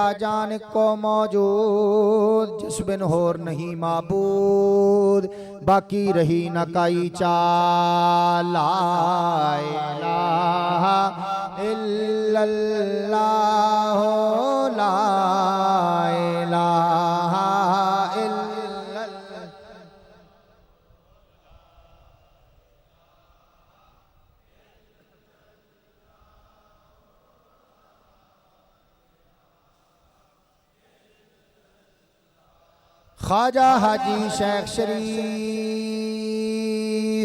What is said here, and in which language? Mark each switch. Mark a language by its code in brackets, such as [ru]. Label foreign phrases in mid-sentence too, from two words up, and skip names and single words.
[pa] جان کو موجود، جس بن ہور نہیں معبود، باقی رہی نہ کائی چال. [ar] لا إله إلا الله لا إله إلا الله. [pa] ख्वाजा हाजी शेख शरीफ,